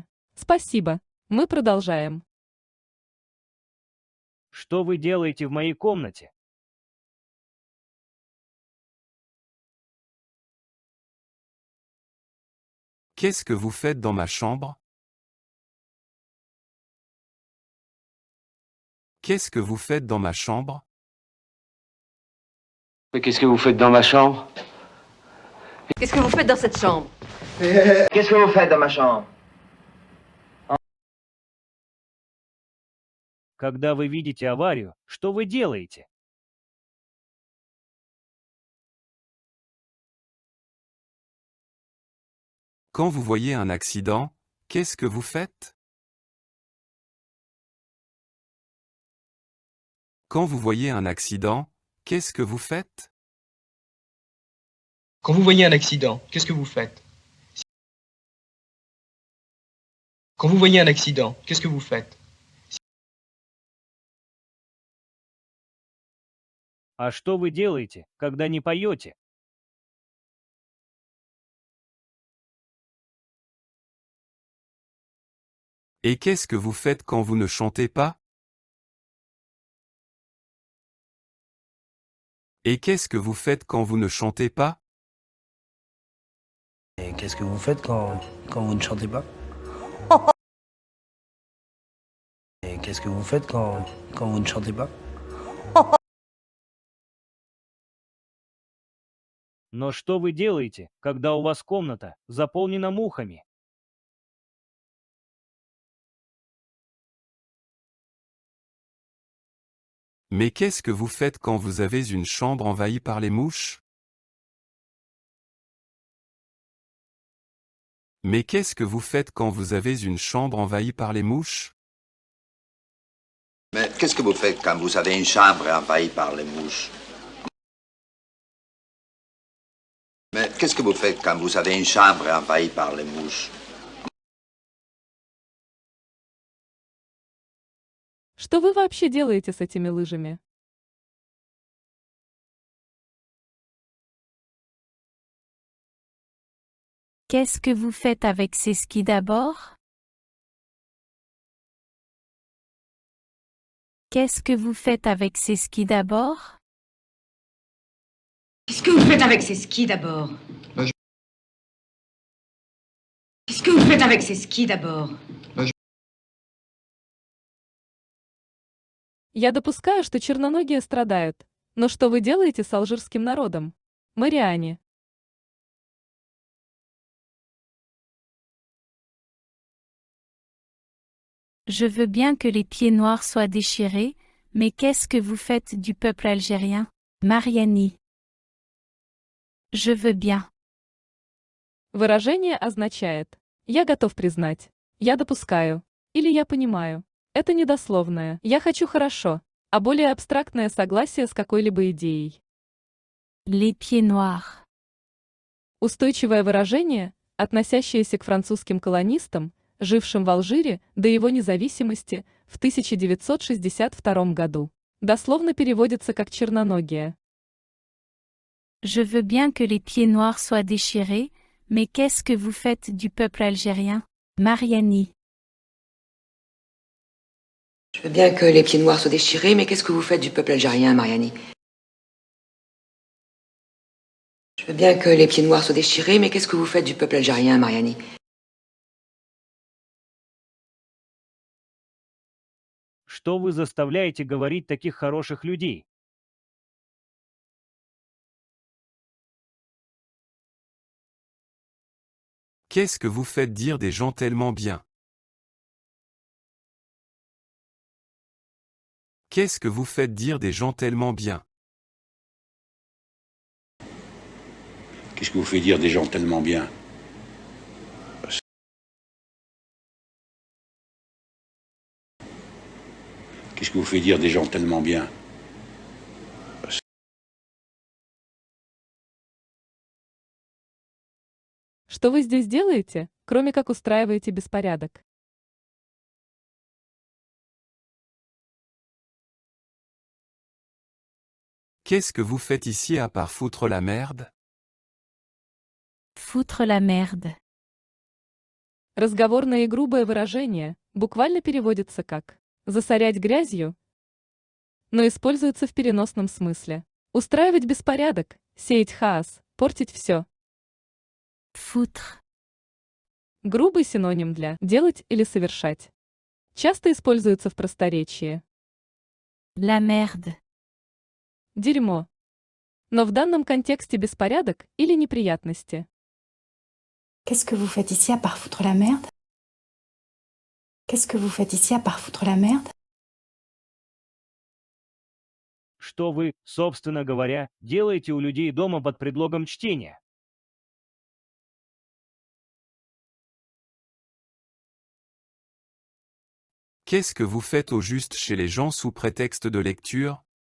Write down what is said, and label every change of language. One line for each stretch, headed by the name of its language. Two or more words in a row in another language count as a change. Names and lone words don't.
Russian: Спасибо. Мы продолжаем. Что вы делаете в моей комнате?
French: Qu'est-ce que vous faites dans ma chambre? Qu'est-ce que vous faites dans ma chambre? Mais qu'est-ce que vous faites dans ma chambre? Qu'est-ce que vous faites dans cette chambre? Qu'est-ce que vous faites dans ma chambre?
Russian: Когда вы видите аварию, что вы делаете?
French: Quand vous voyez un accident, qu'est-ce que vous faites? Quand vous voyez un accident, qu'est-ce que vous faites? Quand vous voyez un accident, qu'est-ce que vous faites? Quand vous voyez un accident, qu'est-ce que vous faites?
Russian: А что вы делаете, когда не поете?
French: Et qu'est-ce que vous faites quand vous ne chantez pas? Et qu'est-ce que vous faites quand vous ne chantez pas? Et qu'est-ce que vous faites quand vous ne chantez pas? Et qu'est-ce que vous faites quand vous ne chantez pas?
Russian: Но что вы делаете, когда у вас комната заполнена мухами?
French: Mais qu'est-ce que vous faites quand vous avez une chambre envahie par les mouches? Mais qu'est-ce que vous faites quand vous avez une chambre envahie par les mouches? Mais qu'est-ce que vous faites quand vous avez une chambre envahie par les mouches? Mais Qu'est-ce que vous faites quand vous avez une chambre envahie par les mouches?
Russian: Что вы вообще делаете с этими лыжами?
French: Qu'est-ce que vous faites avec ces skis d'abord? Qu'est-ce que vous faites avec ces skis d'abord? Qu'est-ce que vous faites avec ces skis d'abord? Qu'est-ce que vous faites avec ces skis d'abord?
Russian: Я допускаю, что черноногие страдают. Но что вы делаете с алжирским народом? Мариане.
French: Je veux bien que les pieds noirs soient déchirés, mais qu'est-ce que vous faites du peuple algérien? Mariani. Je veux bien.
Russian: Выражение означает «я готов признать», «я допускаю» или «я понимаю». Это недословное «я хочу хорошо», а более абстрактное согласие с какой-либо идеей.
French: Les pieds noirs.
Russian: Устойчивое выражение, относящееся к французским колонистам, жившим в Алжире до его независимости в 1962 году. Дословно переводится как «черноногие».
French: Je veux bien que les pieds noirs soient déchirés, mais qu'est-ce que vous faites du peuple algérien? Mariani. Je veux bien que les pieds noirs soient déchirés, mais qu'est-ce que vous faites du peuple algérien, Mariani? Je veux bien que les pieds noirs soient déchirés, mais qu'est-ce que vous faites du peuple algérien, Mariani?
Russian: Что вы заставляете говорить таких хороших людей?
French: Qu'est-ce que vous faites dire des gens tellement bien? Qu'est-ce que vous faites dire des gens tellement bien? Qu'est-ce que vous faites dire des gens tellement bien? Qu'est-ce que vous faites dire des gens tellement bien?
Russian: Что вы здесь делаете, кроме как устраиваете беспорядок?
French: Qu'est-ce que vous faites ici à part foutre la merde? Foutre la merde.
Russian: Разговорное и грубое выражение буквально переводится как «засорять грязью», но используется в переносном смысле. Устраивать беспорядок, сеять хаос, портить все. Foutre. Грубый синоним для «делать» или «совершать». Часто используется в просторечии.
French: La merde.
Russian: Дерьмо. Но в данном контексте беспорядок или неприятности.
French: Qu'est-ce que vous faites ici à part foutre la merde? Qu'est-ce que vous faites ici à part foutre la merde?
Russian: Что вы, собственно говоря, делаете у людей дома под предлогом чтения?
French: Qu'est-ce que vous faites au juste chez les gens sous prétexte de lecture?